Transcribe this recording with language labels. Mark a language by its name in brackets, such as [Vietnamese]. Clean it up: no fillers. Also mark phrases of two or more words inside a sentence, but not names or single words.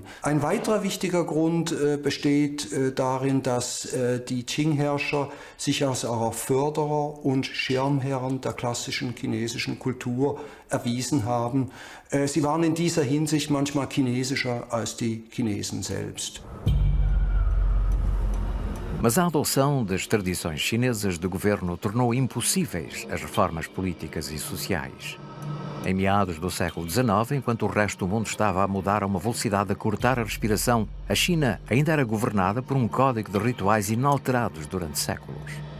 [German] Ein weiterer wichtiger Grund besteht darin, dass die Qing-Herrscher sich als Förderer und Schirmherren der klassischen chinesischen Kultur erwiesen haben. Sie waren in dieser Hinsicht manchmal chinesischer als die Chinesen selbst. [Portuguese] Mas a adoção das tradições chinesas de governo tornou impossíveis as reformas políticas e sociais. Em meados do século XIX, enquanto o resto do mundo estava a mudar a uma velocidade a cortar a respiração, a China ainda era governada por um código de rituais inalterados durante séculos.